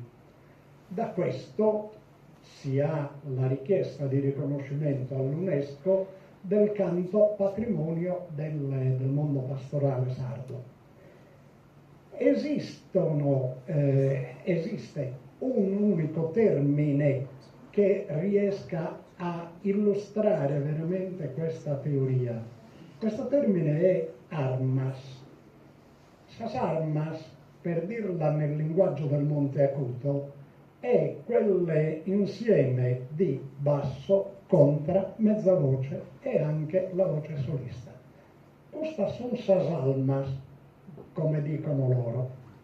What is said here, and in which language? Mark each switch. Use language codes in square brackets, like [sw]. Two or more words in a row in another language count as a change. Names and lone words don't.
[it] Da questo si ha la richiesta di riconoscimento all'UNESCO del canto patrimonio del mondo pastorale sardo. Esiste un unico termine che riesca a illustrare veramente questa teoria. Questo termine è armas. [sc] Sas armas, [it] per dirla nel linguaggio del Monte Acuto, è quell'insieme di basso, contra, mezza voce e anche la voce solista. Questa sono [sc] sas almas, [it] come dicono loro.